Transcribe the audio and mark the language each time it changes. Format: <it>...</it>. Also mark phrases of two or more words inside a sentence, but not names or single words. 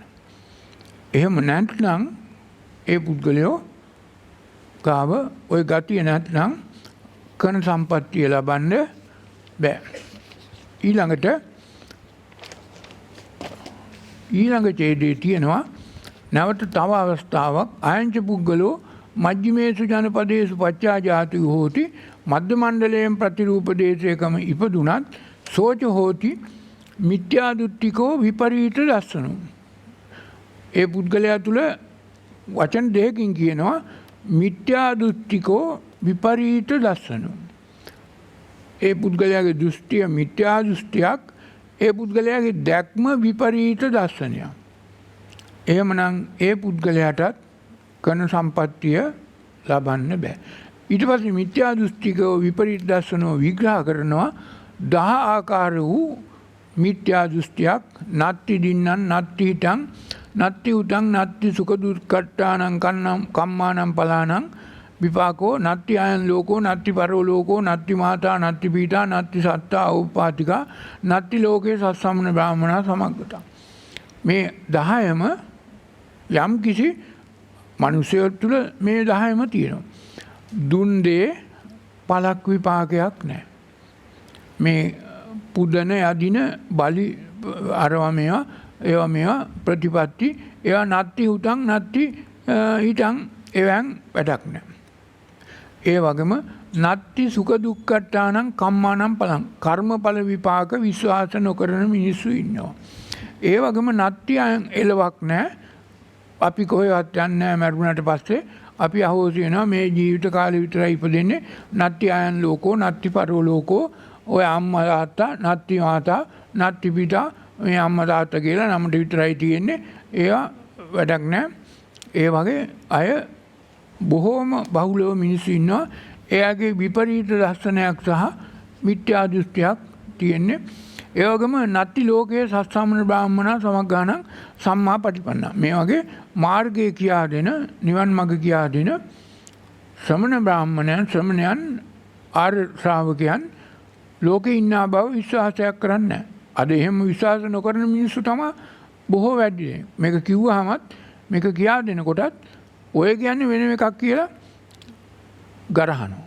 <si>එහෙම නැත්නම් ඒ පුද්ගලයෝ ගාව ওই ගතිය නැත්නම් කන සම්පත්තිය ලබන්න බෑ. ඊළඟ ඡේදයේ තියෙනවා නැවත තව අවස්ථාවක්.</si> <pi>අයංච පුද්ගලෝ මජ්ක්‍ධිමේසු ජනපදේසු පච්චාජාති හෝති.</pi> <si>මධ්‍ය මණ්ඩලයෙන් ප්‍රතිරූපදේශයකම ඉපදුනත්</si> <pi>සෝච හෝති මිත්‍යා දෘෂ්ටිකෝ විපරීත දස්සනෝ.</pi> <si>ඒ පුද්ගලයා තුල වචන දෙකකින් කියනවා</si> <pi>මිත්‍යා දෘෂ්ටිකෝ විපරීත දස්සනෝ.</pi> <si>ඒ පුද්ගලයාගේ දෘෂ්ටිය මිත්‍යා දෘෂ්ටියක්. ඒ පුද්ගලයාගේ දැක්ම විපරීත දර්ශනයක්. එහෙමනම් ඒ පුද්ගලයාටත් කන සම්පත්තිය ලබන්න බෑ. ඊට පස්සේ මිත්‍යා දෘෂ්ටිකව විපරීත දර්ශනෝ විග්‍රහ කරනවා 10 ආකාර වූ මිත්‍යා දෘෂ්ටියක්.</si> <pi>නත්ති දින්නම් නත්ති හිතං නත්ති උතං නත්ති සුඛ දුක්ඛට්ඨානං කම්මානං පලානං විපාකෝ නත්ති අයං ලෝකෝ නත්ති පරෝ ලෝකෝ නත්ති මාතා නත්ති පීඨා නත්ති සත්තා උපාතිකා නත්ති ලෝකේ සස්සමන බ්‍රාහ්මනා සමග්ගතා.</pi> <si>මේ 10ම යම් කිසි මිනිසෙක් තුළ මේ 10ම තියෙනවා. දුන් දේ පළක් විපාකයක් නැහැ. මේ පුදන යදින බලි අරවා මේවා ප්‍රතිපatti ඒවා</si> <pi>නත්ති උතං නත්ති හිතං</pi> <si>එවන් වැඩක් නැහැ. ඒ වගේම</si> <pi>නත්ති සුඛ දුක්ඛට්ඨානං කම්මානම් පලං</pi> <si>කර්මඵල විපාක විශ්වාස නොකරන මිනිස්සු ඉන්නවා. ඒ වගේම</si> <pi>නත්ති අයන්</pi> <si>එලවක් නැහැ. අපි කොහෙවත් යන්නේ නැහැ මරුණාට පස්සේ අපි අහෝසි වෙනවා මේ ජීවිත කාලේ විතරයි ඉපදෙන්නේ.</si> <pi>නත්ති අයන් ලෝකෝ නත්ති පරෝ ලෝකෝ</pi> <si>ඔය අම්මා තාත්තා</si> <pi>නත්ති මාතා නත්ති පිතා</pi> <si>මේ අම්මා තාත්තා කියලා නමට විතරයි තියෙන්නේ. ඒවා වැඩක් නැහැ. ඒ වගේ අය බොහෝම බහුලව මිනිස්සු ඉන්නවා. එයාගේ විපරීත දර්ශනයක් සහ මිත්‍යා දෘෂ්ටියක් තියෙන්නේ.</si> <pi>ඒ වගේම නත්ති ලෝකයේ සස්සාමන බ්‍රාහ්මණ සමග්ගාණං සම්මා පටිපන්නා.</pi> <si>මේ වගේ මාර්ගය කියා දෙන නිවන් මඟ කියා දෙන ශ්‍රමණ බ්‍රාහ්මණයන් ශ්‍රමණයන් ආර්ය ශ්‍රාවකයන් ලෝකේ ඉන්නා බව විශ්වාසයක් කරන්නේ නැහැ. අද එහෙම විශ්වාස නොකරන මිනිස්සු තමයි බොහෝ වැඩි. මේක කිව්වහමත් මේක කියා දෙනකොටත් ඔය කියන්නේ වෙන එකක් කියලා ගරහනවා.</si>